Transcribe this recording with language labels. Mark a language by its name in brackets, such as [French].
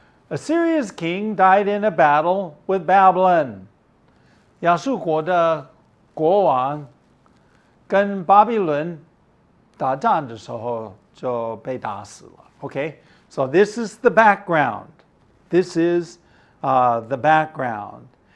[English] Assyria's king died in a battle with Babylon. [Chinese] 亚述国的国王跟巴比伦打仗的时候就被打死了. [English] Okay, so this is the background. This is the background.